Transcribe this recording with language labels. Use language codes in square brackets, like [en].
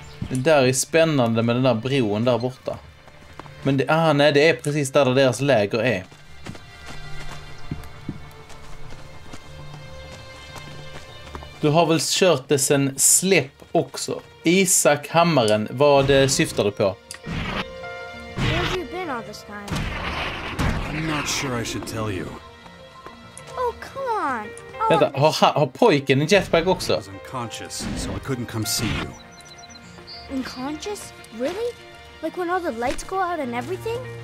[sv] Det där är spännande med den där bron där borta. Men nej, det är precis där deras läger är. Du har väl kört det sen släpp också. Isak Hammaren, vad syftar du på? [en] Where have you been all this time? I'm not sure I should tell you. Oh, come on. [sv] Vänta, har pojken en jetpack också? [en] I was unconscious, so I couldn't come see you. Unconscious? Really? Like when all the lights go out and everything?